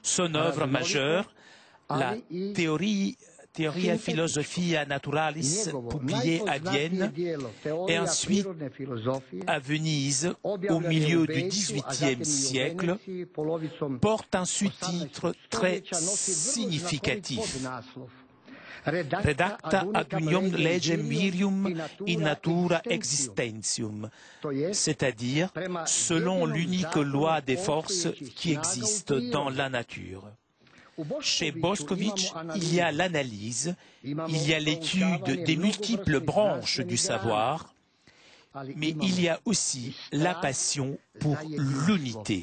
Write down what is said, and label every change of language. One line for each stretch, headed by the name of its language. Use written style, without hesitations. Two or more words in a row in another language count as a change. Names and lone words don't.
French: Son œuvre majeure, la Theoria Philosophiae Naturalis, publié à Vienne, et ensuite à Venise, au milieu du XVIIIe siècle, porte un sous-titre très significatif.
Latin: Redacta ad unium legem virium in natura existentium,
French: c'est-à-dire selon l'unique loi des forces qui existent dans la nature. Chez Boscovich, il y a l'analyse, il y a l'étude des multiples branches du savoir, mais il y a aussi la passion pour l'unité.